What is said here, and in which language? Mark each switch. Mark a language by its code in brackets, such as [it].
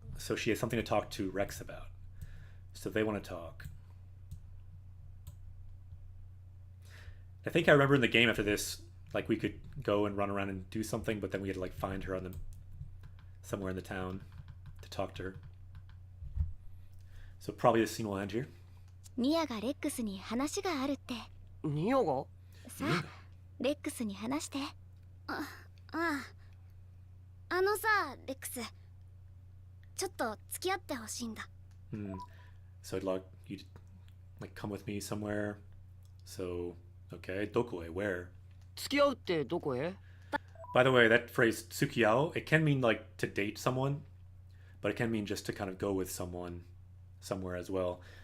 [en] So she has something to talk to Rex about. So they want to talk. I think I remember in the game after this, like we could go and run around and do something, but then we had to like find her somewhere in the town to talk to her. So probably this scene will end here. [ja] ニアがレックスに話があるって。ニオが？さあ、レックスに話して。ああ。さ、レックス。ちょっと付き合ってほしいんだ。 [en] So I'd like you to like come with me somewhere. So, okay, dokoe, where? [ja] 付き合うってどこへ？ [en] By the way, that phrase tsukiyao, it can mean like to date someone, but it can mean just to kind of go with someone somewhere as well.